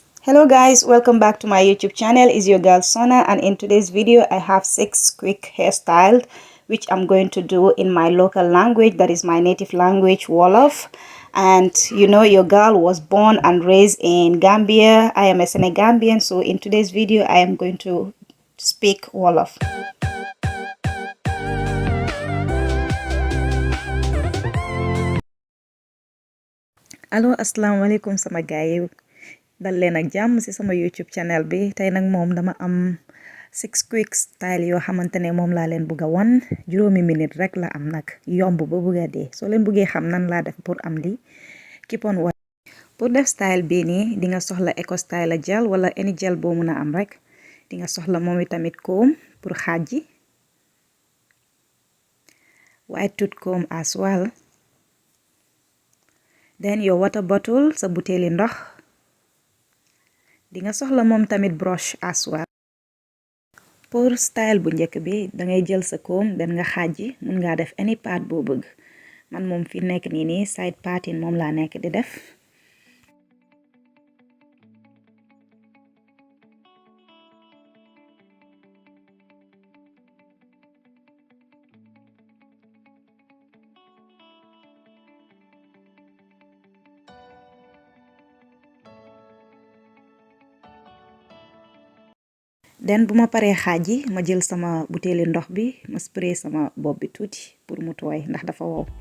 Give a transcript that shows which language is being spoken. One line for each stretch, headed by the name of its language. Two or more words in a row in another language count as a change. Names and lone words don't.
English: Hello guys, welcome back to my YouTube channel. It's your girl Sona, and in today's video I have 6 quick hairstyles which I'm going to do in my local language, that is my native language, Wollof. And you know, your girl was born and raised in Gambia. I am a Senegambian, so in today's video I am going to speak Wollof.
Wolof: Allo, asalaamaaleykum sama gaay, dal leen ak jàmm ci sama
English: YouTube channel
Wolof: bi. Tey nag moom dama am 6
English: quick style
Wolof: yoo xamante ne moom laa leen bugg a wan. Juróomi minute rek la am nag, yomb ba bugg a dee. Soo leen buggee xam nan laa def pour am lii,
English: keep on watching.
Wolof: Pour def style bii nii di nga soxla
English: eco style gel
Wolof: wala
English: any gel
Wolof: boo mun a am rek. Di nga soxla moom tamit comb pour xaaji,
English: white tooth comb as well. Then your water bottle,
Wolof: sa buteeli ndox. Di nga soxla moom tamit
English: brush as well.
Wolof: Pour style bu njëkk bi dangay jël sa comb den nga xaaji, mun ngaa def
English: any part
Wolof: boo bëgg. Man moom fi nekk nii
English: side parting
Wolof: moom laa nekk di def. Den bu ma paree xaaji ma jël sama buteeli ndox bi ma spray sama bopp bi tuuti pour mu tooy ndax dafa wow.